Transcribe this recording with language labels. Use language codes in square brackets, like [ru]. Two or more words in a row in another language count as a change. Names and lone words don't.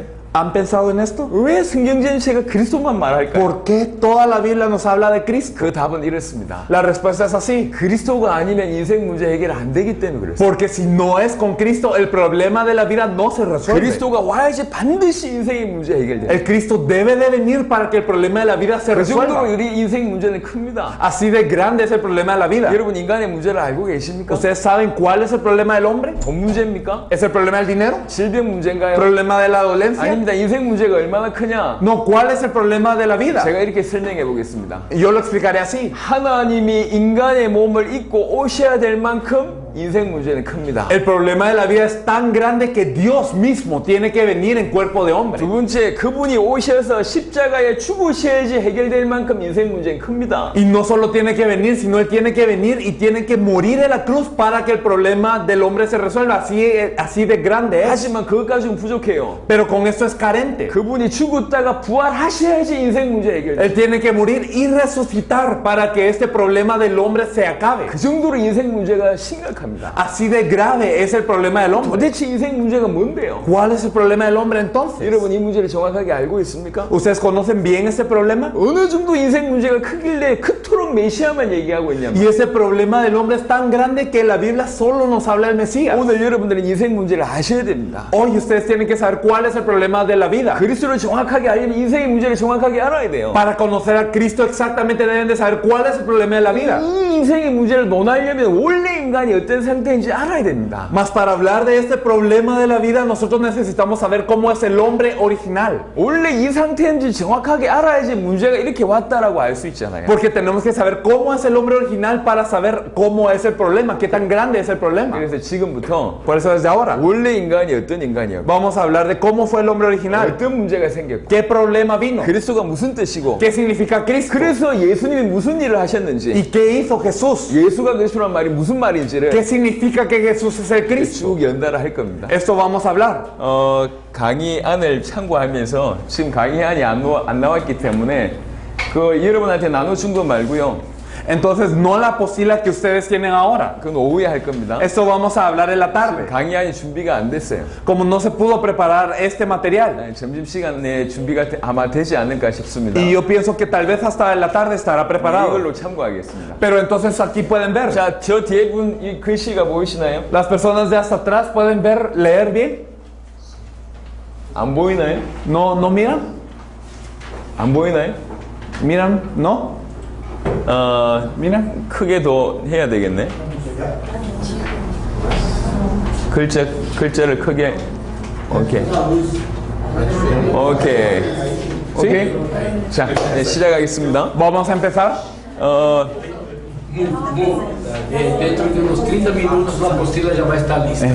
[es] ¿Han pensado en esto? [ko] 왜 성경 전체가 그리스도만 말할까요? [es] ¿Por qué toda la Biblia nos habla de Cristo? [ko] 그 답은 이렇습니다. [es] La respuesta es así. [ko] 그리스도가 아니면 인생 문제 해결 안 되기 때문에 그렇습니다. [es] Porque si no es con Cristo, el problema de la vida no se resuelve. [ko] 그리스도가 와야지 반드시 인생의 문제 해결돼요. [es] El Cristo debe de venir para que el problema de la vida se [ko] 그 정도로 [es] resuelva. [ko] 우리 인생 문제는 큽니다. [es] Así de grande es el problema de la vida. [ko] 여러분 인간의 문제를 알고 계십니까? [es] ¿Ustedes saben cuál es el problema del hombre? [ko] 돈 문제입니까? [es] ¿Es el problema del dinero? [ko] 질병 문제인가요? [es] ¿Problema de la dolencia? [ko] 아닙니다. 인생 문제가 얼마나 크냐? [es] No, ¿cuál es el problema de la vida? [ko] 제가 이렇게 설명해 보겠습니다. [es] Yo lo explicaré así. [ko] 하나님이 인간의 몸을 입고 오셔야 될 만큼 인생 문제는 큽니다. [es] El problema de la vida es tan grande que Dios mismo tiene que venir en cuerpo de hombre. [ko] 두 번째, 그분이 오셔서 십자가에 죽으셔야지 해결될 만큼 인생 문제는 큽니다. [es] Y no solo tiene que venir, sino Él tiene que venir y tiene que morir en la cruz para que el problema del hombre se resuelva. Así de grande es. [ko] 하지만 그것까지는 부족해요. [es] Pero con esto es carente. [ko] 그분이 죽었다가 부활하셔야지 인생 문제 해결돼요. [es] Él tiene que morir y resucitar para que este problema del hombre se acabe. [ko] 그 정도로 인생 문제가 심각합니다. [es] Así de grave es el problema del hombre. [ko] 도대체 인생 문제가 뭔데요? [es] ¿Cuál es el problema del hombre entonces? [ko] 여러분 이 문제를 정확하게 알고 있습니까? [es] ¿Ustedes conocen bien este problema? [ko] 어느 정도 인생 문제가 크길래 그토록 메시아만 얘기하고 있냐면 [es] Y ese problema del hombre es tan grande que la Biblia solo nos habla del Mesías. [ko] 오늘 여러분들은 인생 문제를 아셔야 됩니다. [es] Hoy ustedes tienen que saber cuál es el problema de la vida. [ko] 그리스도를 정확하게 알려면 인생의 문제를 정확하게 알아야 돼요. [es] Para conocer a Cristo exactamente deben de saber cuál es el problema de la vida. [ko] 이 인생의 문제를 논하려면 원래 인간이 어떤 상태인지 알아야 됩니다. [es] Mas para hablar de este problema de la vida nosotros necesitamos saber cómo es el hombre original. [ko] 원래 이 상태인지 정확하게 알아야지 문제가 이렇게 왔다라고 알 수 있잖아요. [es] Porque tenemos que saber cómo es el hombre original para saber cómo es el problema, qué tan grande es el problema. [ko] 그래서 지금부터 [es] Por eso desde ahora [ko] 원래 인간이 어떤 인간이었고 [es] vamos a hablar de cómo fue el hombre original. [ko] 어떤 문제가 생겼고 [es] ¿Qué problema vino? [ko] 그리스도가 무슨 뜻이고 [es] ¿Qué significa Cristo? [ko] 그래서 예수님이 무슨 일을 하셨는지 [es] ¿Y qué hizo Jesús? [ko] 예수가 그리스도란 말이 무슨 말인지를 [es] ¿Qué significa que Jesús es el Cristo? [ko] 쭉 연달아 할 겁니다. [es] Esto vamos a hablar. [ko] 강의안을 참고하면서 지금 강의안이 안 나왔기 때문에 그 여러분한테 나눠준 거 말고요. [es] Entonces, no la posila que ustedes tienen ahora. [ko] 그건 오후에 할 겁니다. [es] Esto vamos a hablar en la tarde. [ko] 강의안이 준비가 안 됐어요. [es] Como no se pudo preparar este material. [ko] 네, 점심시간에 준비가 아마 되지 않을까 싶습니다. [es] Y yo pienso que tal vez hasta en la tarde estará preparado. [ko] 이걸로 참고하겠습니다. [es] Pero entonces aquí pueden ver. [ko] 자, 저 뒤에 분 이 글씨가 보이시나요? [es] Las personas de hasta atrás pueden ver, leer bien. [ko] 안 보이나요? [es] ¿No miran? [ko] 안 보이나요? [es] ¿Miran? ¿No? ¿Miran? [ko] 크게 더 해야 되겠네. 글자를 크게. [en] okay. okay. [ko] 오케이. 자, 네, 시작하겠습니다. [es] Vamos a empezar. Dentro de unos 30 minutos la apostila ya va a estar lista.